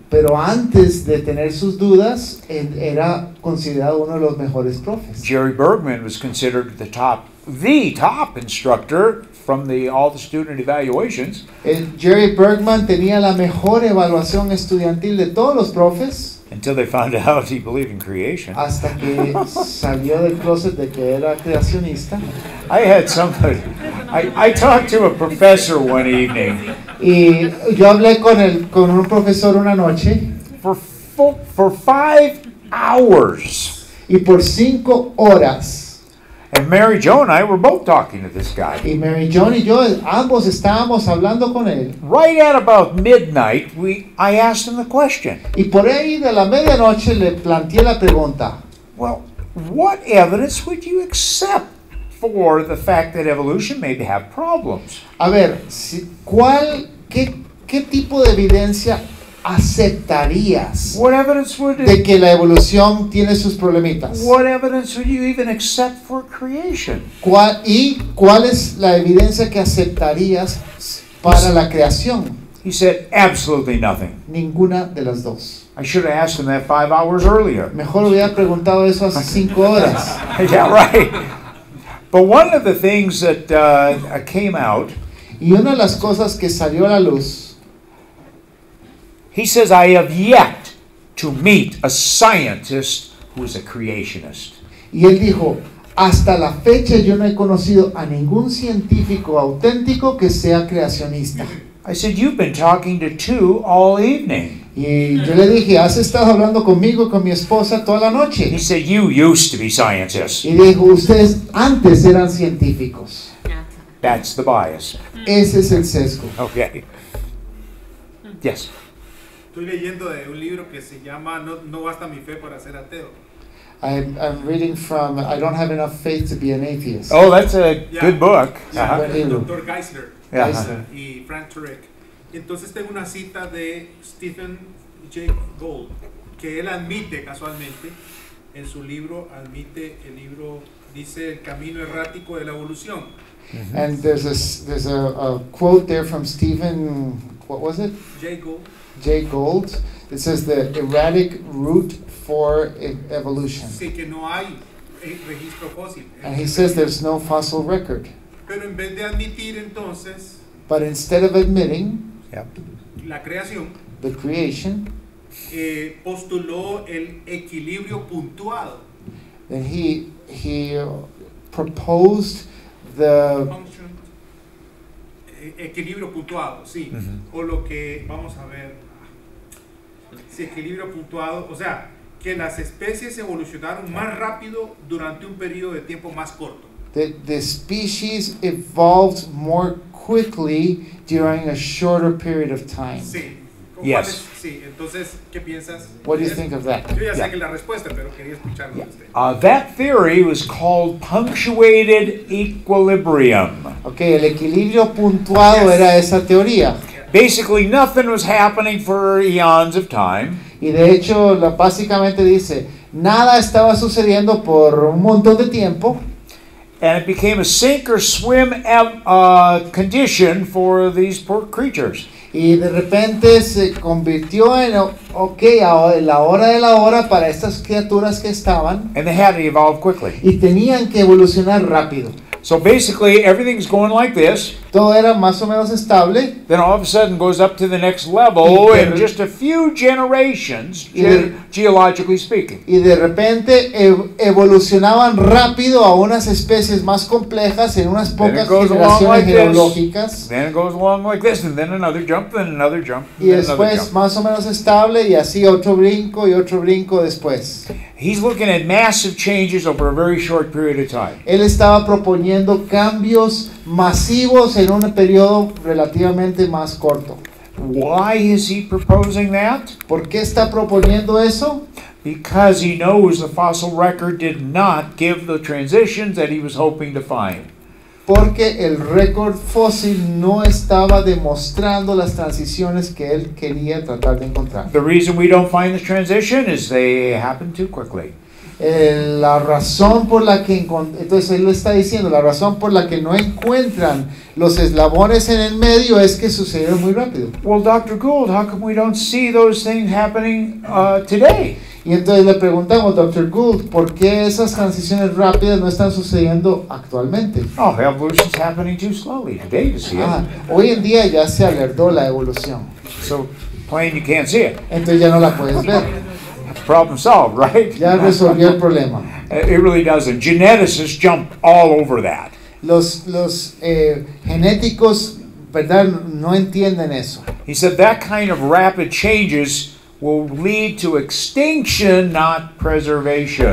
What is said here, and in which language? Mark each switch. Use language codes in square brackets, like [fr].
[es] Pero antes de tener sus dudas, era considerado uno de los mejores profes. [en] Jerry Bergman was considered the top instructor from all the student evaluations. [es] Jerry Bergman tenía la mejor evaluación estudiantil de todos los profes, [en] Until they found out he believed in creation. [es] hasta que salió del closet de que era creacionista. [en] I had somebody, I talked to a professor one evening. [es] Y yo hablé con un profesor una noche, [en] For 5 hours. [es] y por 5 horas, [en] And Mary Jo and I were both talking to this guy. [es] y Mary John y yo ambos estábamos hablando con él. [en] Right at about midnight, I asked him the question. [es] Y por ahí de la medianoche le planteé la pregunta: [en] Well, what evidence would you accept for the fact that evolution may have problems? [es] a ver, ¿qué tipo de evidencia aceptarías [en] What evidence would [es] de que la evolución tiene sus problemitas? [en] what evidence would you even accept for creation? [es] ¿Cuál es la evidencia que aceptarías para la creación? [en] He said, absolutely nothing. [es] Ninguna de las dos. [en] I should have asked him that 5 hours earlier. [es] Mejor hubiera preguntado eso hace 5 horas. [en] Yeah, right. But one of the things that came out, [es] Y una de las cosas que salió a la luz, [en] he says, I have yet to meet a scientist who is a creationist. [es] y él dijo, hasta la fecha yo no he conocido a ningún científico auténtico que sea creacionista. [en] I said, you've been talking to two all evening. [es] Y yo le dije, has estado hablando conmigo y con mi esposa toda la [en] He [es] noche. [en] said, you used to be scientists. [es] Y dijo, ustedes antes eran científicos. [en] That's the bias. [es] Ese es el sesgo. [en] Okay. Yes. [es] Estoy leyendo de un libro que se llama No basta mi fe para ser ateo. [en] I'm reading from I Don't Have Enough Faith to Be an Atheist. Oh, that's a Yeah. good book. Yeah, Uh-huh. [es] del Dr. Geisler [en] Yeah. [es] y Frank Turek. Entonces tengo una cita de Stephen Jay Gould, que él admite casualmente, en su libro, el libro dice El camino errático de la evolución. [en] And there's a quote there from Stephen, what was it? Jay Gould. Jay Gould. It says the erratic route for evolution. [es] Sí, que no hay registro fósil. [en] And he says there's no fossil record. [es] Pero en vez de admitir entonces [en] But instead of admitting [es] la creación, [en] the creation, [es] postuló el equilibrio puntuado. [en] then he proposed the [es] Function, equilibrio puntuado, sí. O lo que, vamos a ver, sí, equilibrio puntuado, o sea, que las especies evolucionaron más rápido durante un periodo de tiempo más corto. [en] the species evolved more quickly during a shorter period of time. [es] Sí. [en] Yes. [es] Sí, entonces, ¿qué piensas? [en] What do you [es] de [en] think [es] eso? [en] of that? [es] Yo ya [en] Yeah. [es] sé que la respuesta, pero quería escucharlo de usted. [en] That theory was called punctuated equilibrium. [es] Okay, el equilibrio puntuado era esa teoría. [en] Basically, nothing was happening for eons of time. [es] Y de hecho, básicamente dice, nada estaba sucediendo por un montón de tiempo. [en] And it became a sink or swim condition for these poor creatures. [es] Y de repente se convirtió en, la hora de la hora para estas criaturas que estaban. [en] And they had to evolve quickly. [es] Y tenían que evolucionar rápido. [en] So basically, everything's going like this. [es] Todo era más o menos estable. [en] Then all of a sudden goes up to the next level [es] Y [en] in just a few generations, [es] Y [en] geologically speaking. [es] Y de repente evolucionaban rápido a unas especies más complejas en unas pocas [en] goes along [es] generaciones [en] like this. [es] geológicas. [en] Then it goes along like this, and then another jump, then another jump, [es] Y [en] then another [es] después [en] jump. [es] más o menos estable y así otro brinco y otro brinco después. [en] He's looking at massive changes over a very short period of time. [es] Él estaba proponiendo cambios masivos en un periodo relativamente más corto. [en] Why is he proposing that? [es] ¿Por qué está proponiendo eso? [en] Because he knows the fossil record did not give the transitions that he was hoping to find. [es] Porque el récord fósil no estaba demostrando las transiciones que él quería tratar de encontrar. [en] The reason we don't find the transition is they happen too quickly. [es] La razón por la que entonces él lo está diciendo, la razón por la que no encuentran los eslabones en el medio es que sucedieron muy rápido. [en] Well, Dr. Gould, how come we don't see those things happening today? [es] Y entonces le preguntamos, Dr. Gould, ¿por qué esas transiciones rápidas no están sucediendo actualmente? [en] Oh, evolution's happening too slowly today to see it. [es] Hoy en día ya se alertó la evolución, [en] So plain you can't see it. [es] entonces ya no la puedes ver, [en] Problem solved, right? [es] ya resolvió el problema. [en] It really doesn't. Geneticists jump all over that. [es] Los genéticos, ¿verdad? No entienden eso. [en] He said that kind of rapid changes will lead to extinction, not preservation.